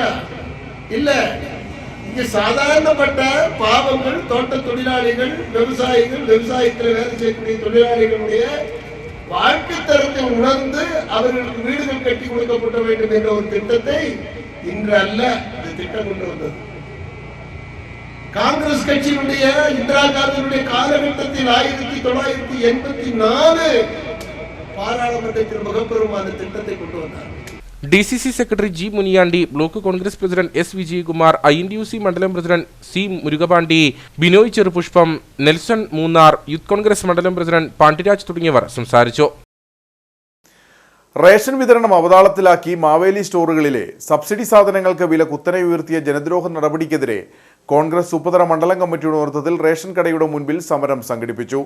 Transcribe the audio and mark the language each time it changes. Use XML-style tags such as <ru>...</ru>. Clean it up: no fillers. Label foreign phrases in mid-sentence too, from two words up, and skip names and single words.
<ta>இல்ல, இங்க சாதாரணப்பட்ட பாவங்கள், தோட்ட தொழிலாளிகள், விவசாயிகள், விவசாயத்தில் வேலை செய்யக்கூடிய தொழிலாளிகளுடைய வாழ்க்கை தரத்தை உணர்ந்து அவர்களுக்கு வீடுகள் கட்டி கொடுக்கப்பட வேண்டும் என்ற ஒரு திட்டத்தை இன்று அல்ல இந்த திட்டம் கொண்டு வந்தது. காங்கிரஸ் கட்சியினுடைய இந்திரா காந்தியினுடைய காலகட்டத்தில் 1984 பாராளுமன்றத்தில் முகப்பெருமான திட்டத்தை கொண்டு வந்தார்.</ta> <ml>DCC സെക്രട്ടറി G മുനിയാണ്ടി, ബ്ലോക്ക് കോൺഗ്രസ് പ്രസിഡന്റ് S വിജയകുമാർ, INTUC മണ്ഡലം പ്രസിഡന്റ് C മുരുകപാണ്ടി, ബിനോയ് ചെറുപുഷ്പം, നെൽസൺ മൂന്നാർ, യൂത്ത് കോൺഗ്രസ് മണ്ഡലം പ്രസിഡന്റ് പാണ്ഡിരാജ് തുടങ്ങിയവർ സംസാരിച്ചു. റേഷൻ വിതരണം അവതാളത്തിലാക്കി മാവേലി സ്റ്റോറുകളിലെ സബ്സിഡി സാധനങ്ങൾക്ക് വില കുത്തനെ ഉയർത്തിയ ജനദ്രോഹ നടപടിക്കെതിരെ കോൺഗ്രസ് ഉപതല മണ്ഡലം കമ്മിറ്റിയുടെ നേതൃത്വത്തിൽ റേഷൻ കടയുടെ മുൻപിൽ സമരം സംഘടിപ്പിച്ചു.</ml>